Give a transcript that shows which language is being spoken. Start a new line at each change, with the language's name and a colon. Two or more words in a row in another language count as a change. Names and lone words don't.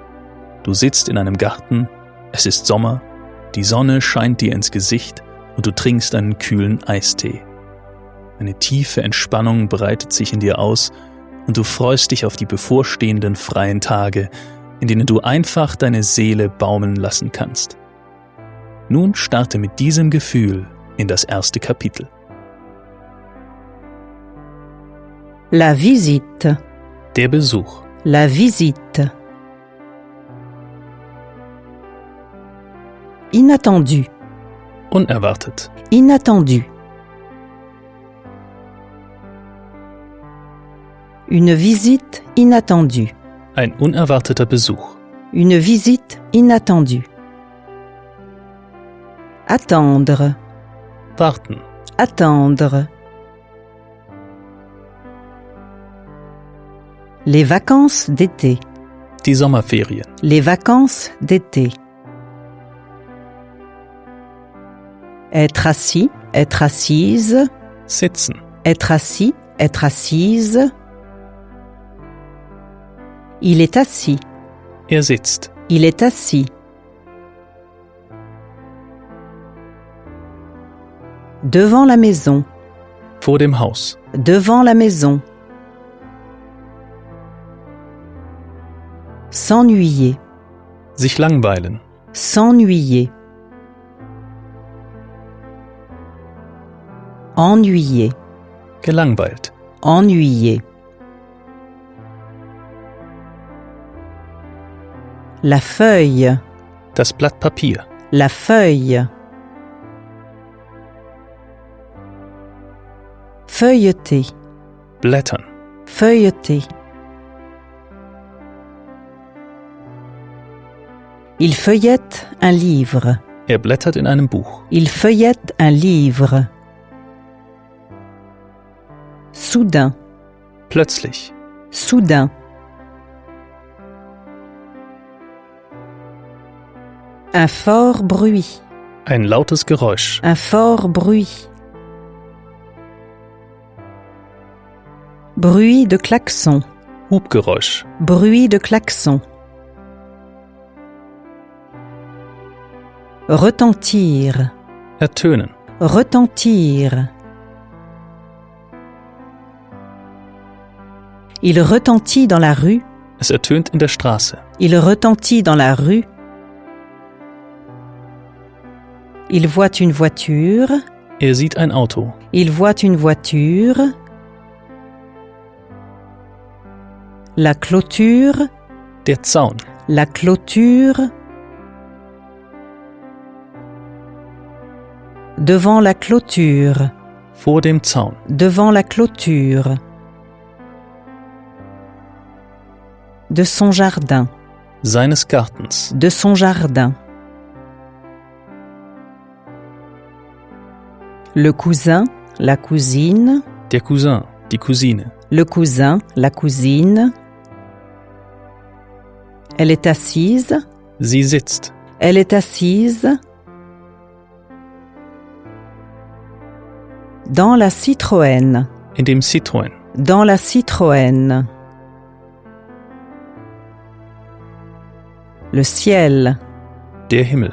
German: Du sitzt in einem Garten, es ist Sommer, die Sonne scheint dir ins Gesicht und du trinkst einen kühlen Eistee. Eine tiefe Entspannung breitet sich in dir aus und du freust dich auf die bevorstehenden freien Tage, in denen du einfach deine Seele baumeln lassen kannst. Nun starte mit diesem Gefühl in das erste Kapitel.
French: La visite.
German: Der Besuch.
French: La visite. Inattendu.
German: Unerwartet.
French: Inattendu. Une visite inattendue.
German: Ein unerwarteter Besuch.
French: Une visite inattendue. Attendre.
German: Warten.
French: Attendre. Les vacances d'été.
German: Die Sommerferien.
French: Les vacances d'été. Être assis, être assise.
German: Sitzen.
French: Être assis, être assise. Il est assis.
German: Er sitzt.
French: Il est assis. Devant la maison.
German: Vor dem Haus.
French: Devant la maison. S'ennuyer.
German: Sich langweilen.
French: S'ennuyer. Ennuyer.
German: Gelangweilt.
French: Ennuyer. La feuille.
German: Das Blatt Papier.
French: La feuille. Feuilleter.
German: Blättern.
French: Feuilleter. Il feuillette un livre.
German: Er blättert in einem Buch.
French: Il feuillette un livre. Soudain.
German: Plötzlich.
French: Soudain. Un fort bruit.
German: Ein lautes Geräusch.
French: Un fort bruit. Bruit de klaxon.
German: Hubgeräusch.
French: Bruit de klaxon. Retentir.
German: Ertönen.
French: Retentir. Il retentit dans la rue.
German: Es ertönt in der Straße.
French: Il retentit dans la rue. Il voit une voiture.
German: Er sieht ein Auto.
French: Il voit une voiture. La clôture.
German: Der Zaun.
French: La clôture. Devant la clôture.
German: Vor dem Zaun.
French: Devant la clôture. De son jardin.
German: seines Gartens,
French: de son jardin. Le cousin, la cousine,
German: der Cousin, die Cousine,
French: le cousin, la cousine. Elle est assise,
German: sie sitzt,
French: elle est assise. Dans la Citroën,
German: in dem Citroën,
French: dans la Citroën. Le ciel,
German: der Himmel,